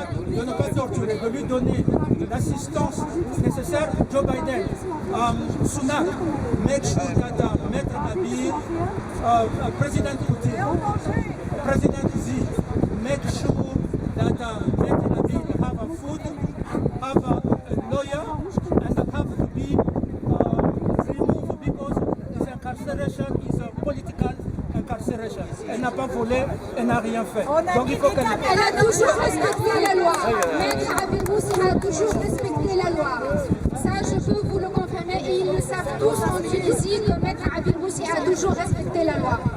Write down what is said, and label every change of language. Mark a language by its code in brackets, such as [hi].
[fr] De ne pas torturer, de lui donner l'assistance nécessaire. [en] Joe Biden, Sunak, make sure that Maître Abir, President Putin, President Xi, make sure that Maître Abir have a food, have a lawyer, and have to be removed because his incarceration is a political incarceration. [fr] Elle n'a pas volé, elle n'a rien fait. Donc il faut qu'elle... Elle a toujours respecté la loi. Maître Abir Moussi a toujours respecté la loi. Ça, je peux vous le confirmer et ils le savent tous en Tunisie que Maître Abir Moussi a toujours respecté la loi.